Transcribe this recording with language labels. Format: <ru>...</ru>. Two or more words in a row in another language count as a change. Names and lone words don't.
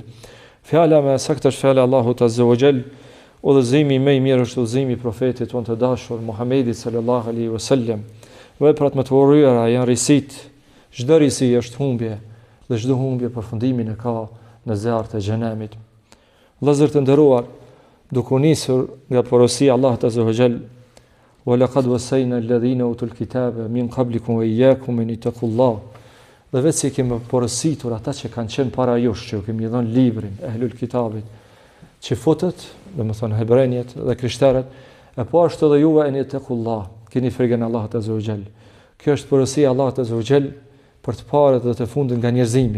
<sq>Fjala më saktë është fjala e Allahut</sq> <ar>عز وجل,</ar> <sq>udhëzimi më I mirë është udhëzimi I profetit tonë të dashur Muhamedi</sq> <ar>صلى الله عليه وسلم.</ar> <sq>Veprat më të urryera janë risit. Çdo risi është humbje dhe çdo humbje përfundimin e ka në zjarrt e xhenemit. Vëllezër të nderuar, duke nisur nga porosia Allahut</sq> <ar>عز وجل, ولقد وصينا الذين أوتوا الكتاب من قبلكم وإياكم أن اتقوا الله.</ar> <sq>Dhe vetë si kemi porositur ata që kanë qenë para jush, që kemi dhënë librin ehlul kitabit, që fotët, domethënë hebrejët dhe krishterët, e po ashtu edhe juve</sq> <ar>أن اتقوا الله,</ar> <sq>keni frikën Allahut</sq> <ar>عز وجل.</ar> <sq>Kjo është porosia Allahut</sq> <ar>عز وجل</ar> <sq>për të parët dhe të fundit nga njerëzimi.</sq>